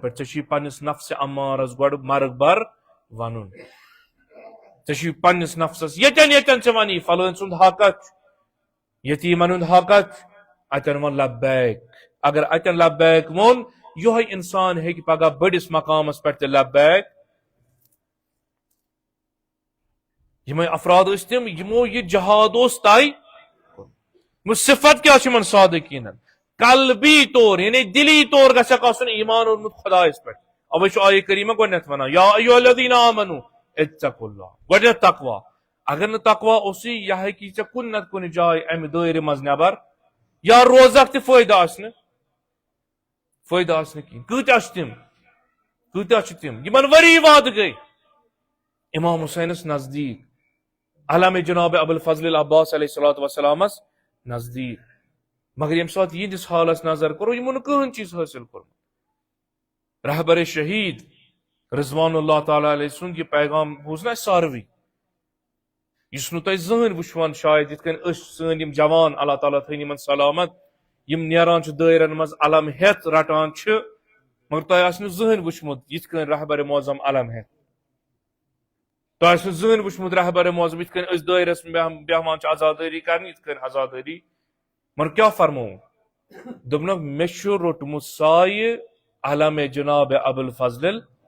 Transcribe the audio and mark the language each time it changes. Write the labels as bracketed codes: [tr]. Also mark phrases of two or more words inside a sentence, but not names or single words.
[ks] پٮ۪ٹھ ژےٚ چھُے پننِس نفسِ امارس گۄڈٕ مرگ بر ونُن ژےٚ چھُے پننِس نفسس ییٚتٮ۪ن ییٚتٮ۪ن ژےٚ ونی فلٲنۍ سُنٛد حق چھُ یتیٖمن ہُنٛد حق چھُ اتٮ۪ن وون لبیک اگر اتٮ۪ن لبیک ووٚن یِہوے انسان ہیٚکہِ پگاہ بٔڑِس مقامس پٮ۪ٹھ تہِ لبیک یِمے افراد ٲسۍ تِم یِمو یہِ جہاد اوس طے صفت کیا چھ من صادقین قلبی طور یعنی دلی طور گژھکھ آسن ایمان اونمت خدایس پہ اوے چھ آیہ کریمہ گۄڈنیتھ ونان [ar] یا ایھا الذین آمنوا اتقوا اللہ [ks] گۄڈنیتھ تقوا اگر نہ تقوا اوسی یہ ہیکی ژےٚ کُنہِ نتہٕ کُنہِ جایہِ امہِ دٲیرٕ منٛز نٮ۪بر یا روزکھ تہِ فٲیدٕ آسہِ نہٕ کینٛہہ کۭتیاہ چھِ تِم یِمن ؤری وادٕ گٔے امام حسینس نزدیک علامہ جناب ابوالفضل العباس [ar] علیہ الصلوۃ والسلامس [ks] نزدیک مگر ییٚمہِ ساتہٕ یِہنٛدِس حالس نظر کرو یِمو نہٕ کٕہٕنۍ چیٖز حٲصِل کوٚرمُت رہبر شہید [ar] رضوان اللہ تعالیٰ علیہ [ks] سُنٛد یہِ پیغام بوٗز نہ اَسہِ ساروٕے یُس نہٕ تۄہہِ زٕہٕنۍ وٕچھوُن شاید یِتھ کٔنۍ أسۍ سٲنۍ یِم جوان اللہ تعالیٰ تھٲیِن یِمن سلامت یِم نیران چھِ دٲیرن منٛز علم ہیٚتھ رٹان چھِ مگر تۄہہِ آسہِ نہٕ زٕہٕنۍ وٕچھمُت یِتھ کٔنۍ رہبر معظم علم ہیٚتھ تۄہہِ آسہِ نہٕ زٕہٕنۍ وٕچھمُت رہبر معظم یِتھ کٔنۍ أسۍ دٲیرس بیٚہوان چھِ عزادٲری کرنہِ یِتھ کٔنۍ عزادٲری مگر کیٛاہ فرمووُن دوٚپنکھ مےٚ چھُ روٚٹمُت سایہِ علامہ جناب ابوالفضل